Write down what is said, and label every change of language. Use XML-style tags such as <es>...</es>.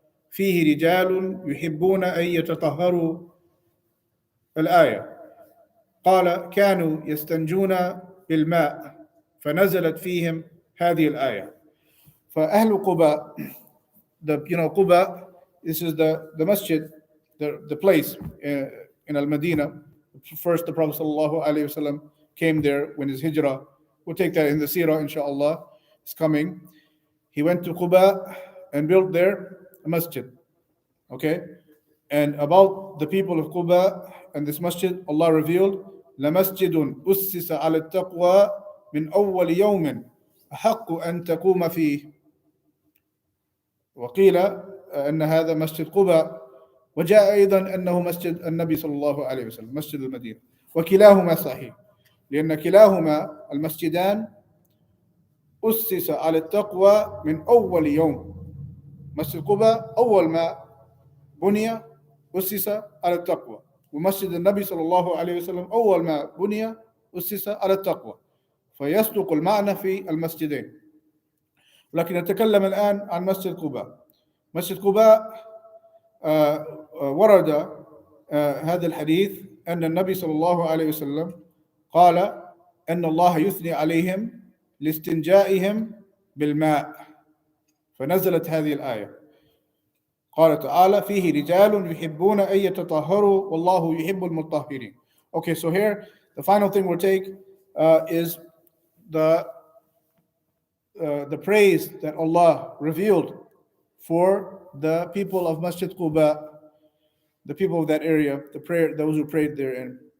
<ar>فيه رجال يحبون أن يتطهروا الآية قال كانوا يستنجون بالماء فنزلت فيهم هذه الآية. فأهل قباء,</ar> <en>Quba, this is the masjid, the place in Al-Madinah. First, the Prophet ﷺ came there when his hijrah. We'll take that in the seerah, inshallah. It's coming. He went to Quba and built there a masjid. Okay? And about the people of Quba and this masjid, Allah revealed,</en> <ar>لَمَسْجِدٌ أُسِّسَ عَلَى التَّقْوَى مِنْ أَوَّلِ يَوْمٍ أَحَقُّ أَن تَقُومَ فِيهِ. وقيل أن هذا مسجد قباء، وجاء أيضا أنه مسجد النبي صلى الله عليه وسلم، مسجد المدينة، وكلاهما صحيح، لأن كلاهما المسجدان أسس على التقوى من أول يوم. مسجد قباء أول ما بني أسس على التقوى، ومسجد النبي صلى الله عليه وسلم أول ما بني أسس على التقوى، فيصدق المعنى في المسجدين. لكن نتكلم الآن عن مسجد قباء. مسجد قباء ورد هذا الحديث أن النبي صلى الله عليه وسلم قال أن الله يثني عليهم لاستنجائهم بالماء، فنزلت هذه الآية. قال تعالى فيه رجال يحبون أن يتطهروا والله يحب المطهرين.</ar> <en>Okay, so here the final thing we'll take is the praise that Allah revealed for the people of Masjid Quba, the people of that area, those who prayed therein.</en>